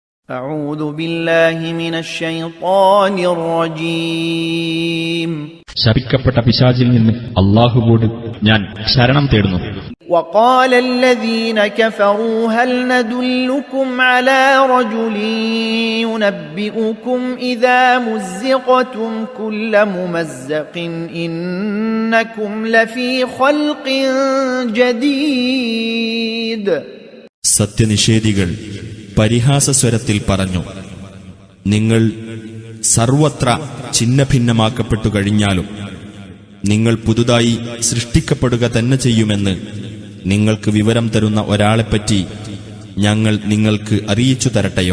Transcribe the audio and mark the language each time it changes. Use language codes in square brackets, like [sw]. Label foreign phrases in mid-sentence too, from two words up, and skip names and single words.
[ar] أعوذ بالله من الشيطان الرجيم. [ml] ശപിക്കപ്പെട്ട പിശാചിൽ നിന്ന് അല്ലാഹുവോട് ഞാൻ ശരണം തേടുന്നു. [ar] وقال الذين كفروا هل ندلكم على رجل ينبئكم إذا مزقتم كل ممزق إنكم لفي خلق جديد. [ml] സത്യനിഷേധികൾ പരിഹാസസ്വരത്തിൽ പറഞ്ഞു, നിങ്ങൾ സർവത്ര ഛിന്നഭിന്നമാക്കപ്പെട്ടു കഴിഞ്ഞാലും നിങ്ങൾ പുതുതായി സൃഷ്ടിക്കപ്പെടുക തന്നെ ചെയ്യുമെന്ന് നിങ്ങൾക്ക് വിവരം തരുന്ന ഒരാളെപ്പറ്റി ഞങ്ങൾ നിങ്ങൾക്ക് അറിയിച്ചു തരട്ടെയോ?